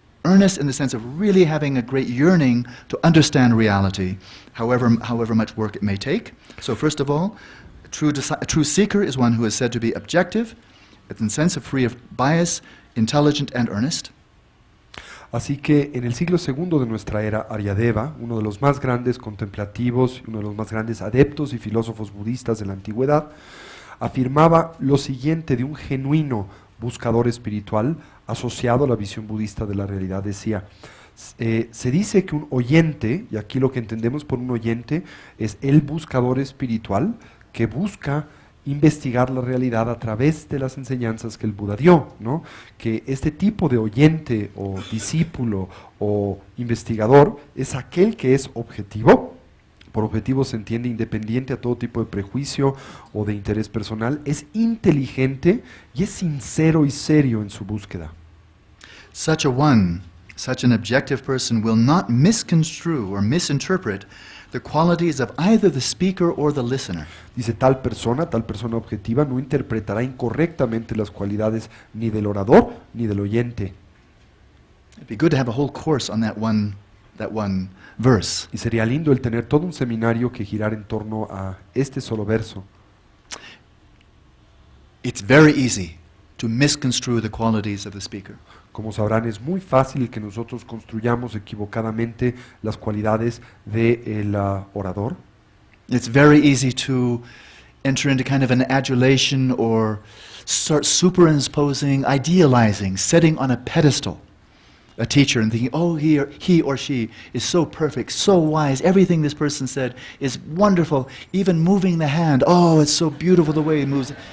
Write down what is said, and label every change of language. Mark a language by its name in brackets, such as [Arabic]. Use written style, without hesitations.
[English] Earnest in the sense of really having a great yearning to understand reality, however much work it may take. So first of all, a true seeker is one who is said to be objective, in the sense of free of bias, intelligent, and earnest. [Spanish] Así que en el siglo segundo de nuestra era, Aryadeva, uno de los más grandes contemplativos, uno de los más grandes adeptos y filósofos budistas de la antigüedad, afirmaba lo siguiente de un genuino buscador espiritual asociado a la visión budista de la realidad. Decía, se dice que un oyente, y aquí lo que entendemos por un oyente es el buscador espiritual que busca investigar la realidad a través de las enseñanzas que el Buda dio, ¿no? Que este tipo de oyente o discípulo o investigador es aquel que es objetivo. Por objetivo se entiende independiente a todo tipo de prejuicio o de interés personal, es inteligente y es sincero y serio en su búsqueda. [English] Such an objective person will not misconstrue or misinterpret the qualities of either the speaker or the listener. [Spanish] Dice, tal persona objetiva no interpretará incorrectamente las cualidades ni del orador ni del oyente. [English] It'd be good to have a whole course on that one verse. [Spanish] Y sería lindo el tener todo un seminario que girara en torno a este solo verso. [English] It's very easy to misconstrue the qualities of the speaker. [Spanish] Como sabrán, es muy fácil que nosotros construyamos equivocadamente las cualidades del orador. [English] It's very easy to enter into kind of an adulation or start superimposing, idealizing, setting on a pedestal a teacher and thinking, oh, he or she is so perfect, so wise, everything this person said is wonderful, even moving the hand, oh, it's so beautiful the way he moves.